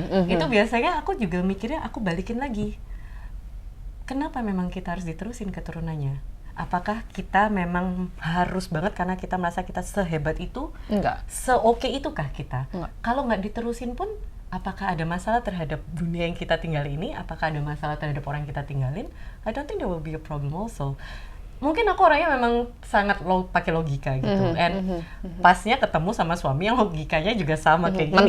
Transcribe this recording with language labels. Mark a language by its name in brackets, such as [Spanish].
[Indonesian] Itu biasanya aku juga mikirnya, aku balikin lagi. Kenapa memang kita harus diterusin keturunannya? apakah kita memang harus banget karena kita merasa kita sehebat itu? Enggak. Se-oke itukah kita? Enggak. Kalau nggak diterusin pun, apakah ada masalah terhadap dunia yang kita tinggal ini? Apakah ada masalah terhadap orang yang kita tinggalin? [English] I don't think there will be a problem also. [Indonesian] Mungkin aku orangnya memang sangat pakai logika gitu, pasnya ketemu sama suami yang logikanya juga sama kayak gini.